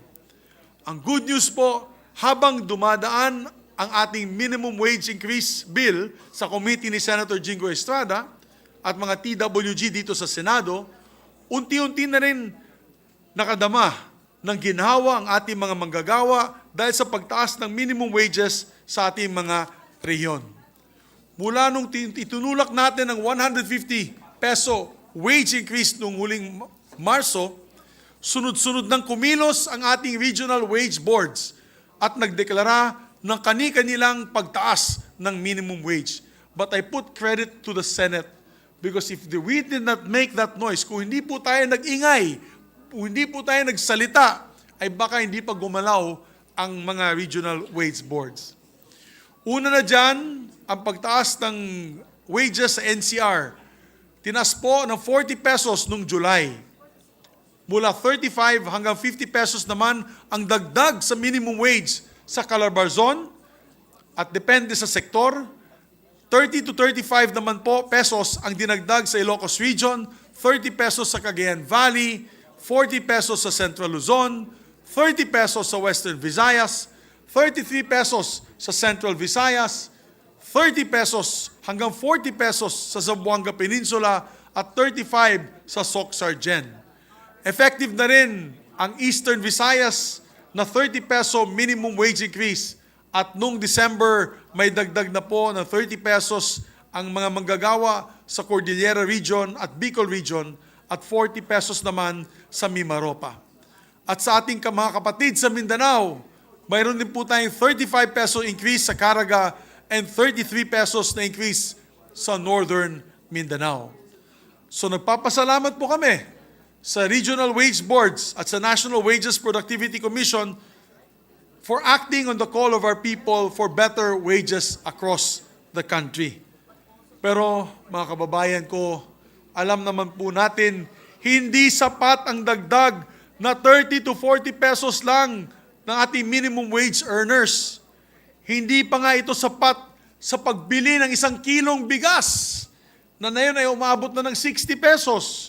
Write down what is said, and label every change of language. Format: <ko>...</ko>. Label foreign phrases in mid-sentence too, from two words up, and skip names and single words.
<tl>Ang</tl> <en>good news</en> <tl>po, habang dumadaan ang ating</tl> <en>minimum wage increase bill</en> <tl>sa committee ni Senator Jingo Estrada at mga TWG dito sa Senado, unti-unti na rin nakadama ng ginhawa ang ating mga manggagawa dahil sa pagtaas ng minimum wages sa ating mga rehiyon. Mula nung itunulak natin ng 150</tl> <en>peso wage increase</en> <tl>nung huling Marso, sunod-sunod ng kumilos ang ating regional wage boards at nagdeklara ng kani-kanilang pagtaas ng</tl> <en>minimum wage. But I put credit to the Senate because if we did not make that noise,</en> <tl>kung hindi po tayo nag-ingay, kung hindi po tayo nagsalita, ay baka hindi pa gumalaw ang mga</tl> <en>regional wage boards.</en> <tl>Una na dyan, ang pagtaas ng wages sa NCR. Tinas po ng 40 pesos noong July. Mula 35 hanggang 50 pesos naman ang dagdag sa</tl> <en>minimum wage</en> <tl>sa Calabarzon at depende sa sektor, 30 to 35 naman po pesos ang dinagdag sa Ilocos Region, 30 pesos sa Cagayan Valley, 40 pesos sa Central Luzon, 30 pesos sa Western Visayas, 33 pesos sa Central Visayas, 30 pesos hanggang 40 pesos sa Zamboanga Peninsula at 35 sa Soc-Sargen. Effective na rin ang Eastern Visayas na 30</tl> <en>peso minimum wage increase</en> <tl>at nung December may dagdag na po ng 30 pesos ang mga manggagawa sa Cordillera Region at Bicol Region at 40 pesos naman sa Mimaropa. At sa ating mga kapatid sa Mindanao, mayroon din po tayong 35</tl> <en>peso increase</en> <tl>sa Caraga and 33 pesos na increase sa Northern Mindanao. So nagpapasalamat po kami sa Regional Wage Boards at sa National Wages Productivity Commission</tl> <en>for acting on the call of our people for better wages across the country.</en> <tl>Pero mga kababayan ko, alam naman po natin, hindi sapat ang dagdag na 30 to 40 pesos lang ng ating</tl> <en>minimum wage earners.</en> <tl>Hindi pa nga ito sapat sa pagbili ng 1 kilong bigas na ngayon ay umabot na ng 60 pesos.</tl>